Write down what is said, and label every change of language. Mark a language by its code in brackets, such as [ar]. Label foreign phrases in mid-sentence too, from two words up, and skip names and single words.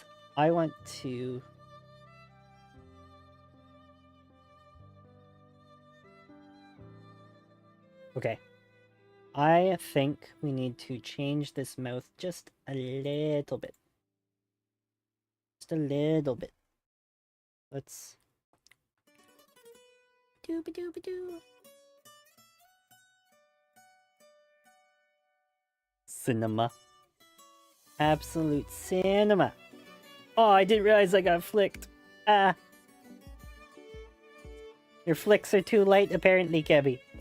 [en] I want to... Okay. I think we need to change this mouth just a little bit. Just a little bit. Let's... Doo-ba-doo-ba-doo. Cinema. Absolute cinema. Oh, I didn't realize I got flicked. Ah. Your flicks are too light, apparently, Kebby.